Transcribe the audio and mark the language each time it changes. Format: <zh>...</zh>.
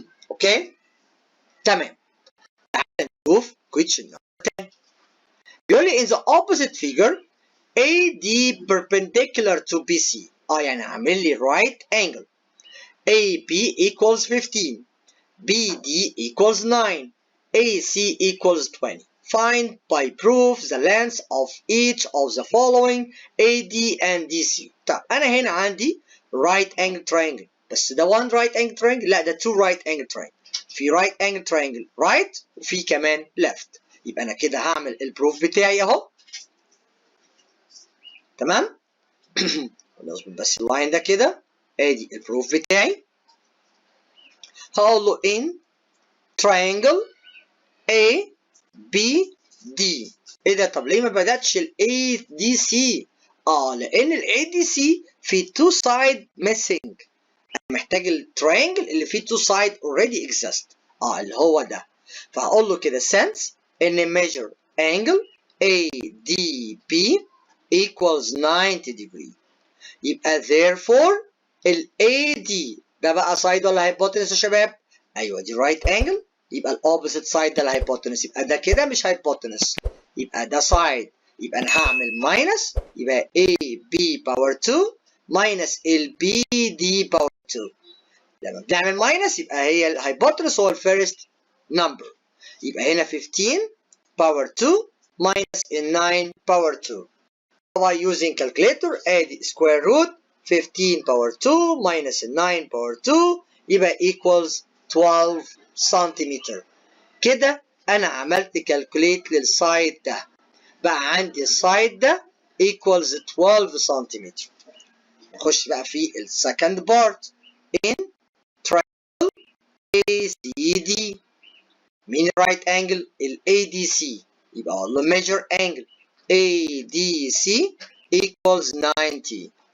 <ar>اوكي تمام. تعال نشوف question number 10. بيقول لي</ar> <en>in the opposite figure AD perpendicular to BC.</en> <ar>يعني عامل لي</ar> <en>right angle. AB equals 15. BD equals 9. AC equals 20. Find by proof the length of each of the following AD and DC.</en> <ar>طب أنا هنا عندي</ar> <en>right angle triangle،</en> <ar>بس ده one right angle triangle؟ لا ده two right angle triangle.</ar> <en>في right angle triangle right وفي كمان left.</en> <ar>يبقى أنا كده هعمل البروف بتاعي أهو. تمام؟ نظبط بس اللاين ده كده. أدي البروف بتاعي.</ar> <en>هقول له in triangle A B D.</en> <ar>ايه ده؟ طب ليه ما بدأتش ال A D C؟ لأن ال A D C في</ar> <en>two side missing.</en> <ar>أنا محتاج التراينجل اللي فيه</ar> <en>two side already exist.</en> <ar>اللي هو ده. فهقول له كده</ar> <en>sense إن measure angle ADB equals 90 degree.</en> <ar>يبقى therefore ال AD ده بقى</ar> <en>side ولا hypotenuse</en> <ar>يا شباب؟ أيوه دي</ar> <en>right angle.</en> <ar>يبقى الاوبوزيت سايد ده الهايبوتنس. يبقى ده كده مش هايبوتنس، يبقى ده سايد. يبقى انا هعمل ماينس، يبقى AB باور 2 ماينس BD باور 2. لما بنعمل ماينس يبقى هي الهايبوتنس هو الفيرست نمبر، يبقى هنا 15 باور 2 ماينس 9 باور 2.</ar> <en>by using calculator ادي square root 15 power 2 minus 9 power 2</en> <ar>يبقى</ar> <en>equals 12 centimetre.</en> <ar>كده انا عملت calculate للسايد ده، بقى عندي السايد ده equals 12 سنتيمتر. نخش بقى في السكند بارت in triangle ACD. مين الرايت انجل؟ ال ADC، يبقى اقول له</ar> <en>measure angle ADC equals 90.</en>